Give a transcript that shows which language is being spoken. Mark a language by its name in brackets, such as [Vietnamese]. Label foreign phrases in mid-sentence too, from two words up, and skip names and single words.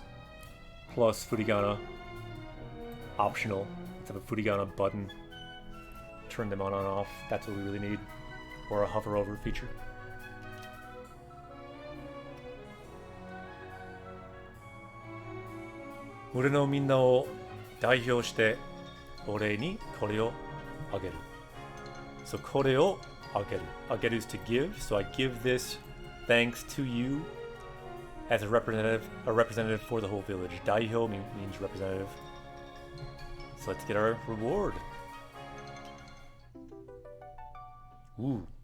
[English] Plus furigana. Optional. Let's have a furigana button. Turn them on and off. That's what we really need. Or a hover over feature. [Japanese] 俺のみんなを代表して俺にこれをあげる. [English] So [Japanese] これをあげる. [English] Ageru is to give. So I give this thanks to you as a representative for the whole village. Daihyou means representative. So let's get our reward. Ooh.